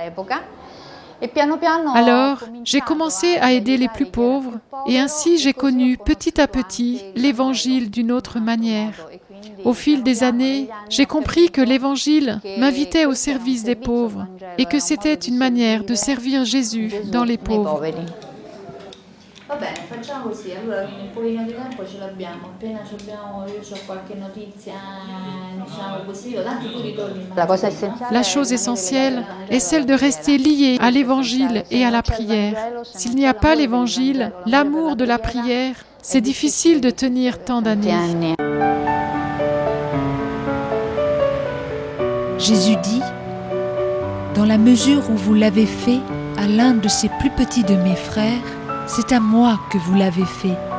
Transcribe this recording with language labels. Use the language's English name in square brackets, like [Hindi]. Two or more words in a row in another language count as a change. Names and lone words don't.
[French] Alors, j'ai commencé à aider les plus pauvres et ainsi j'ai connu petit à petit l'Évangile d'une autre manière. Au fil des années, j'ai compris que l'Évangile m'invitait au service des pauvres et que c'était une manière de servir Jésus dans les pauvres. [Italian] Va bene, facciamo così, allora un pochino di tempo ce l'abbiamo, appena io ho qualche notizia, diciamo così, tanto tu ritorni. [French] La chose essentielle est celle de rester lié à l'Évangile et à la prière. S'il n'y a pas l'Évangile, l'amour de la prière, c'est difficile de tenir tant d'années. Jésus dit : Dans la mesure où vous l'avez fait à l'un de ces plus petits de mes frères, c'est à moi que vous l'avez fait.